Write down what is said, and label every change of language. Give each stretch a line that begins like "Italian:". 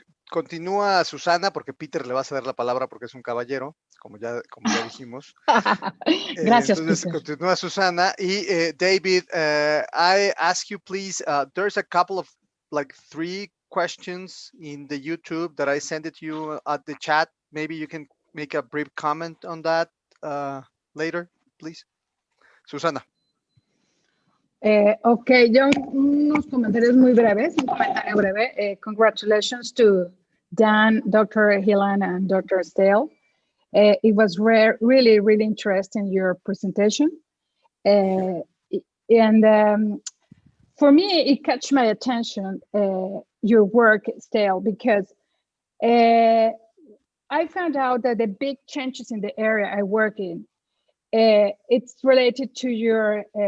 Spanish: Continúa Susana, porque Peter le va a ceder la palabra porque es un caballero, como ya dijimos. Gracias, entonces, Peter. Continúa Susana.
English: Y David, I ask you please, there's a couple of 3 questions in the YouTube that I sent it to you at the chat. Maybe you can make a brief comment on that later, please. Susana.
Spanish: Ok, yo unos comentarios muy breves, un comentario breve.
English: Congratulations to Dan, Dr. Healan, and Dr. Stahle. It was really, really interesting, your presentation. For me, it catch my attention, your work, Stahle, because I found out that the big changes in the area I work in, it's related to your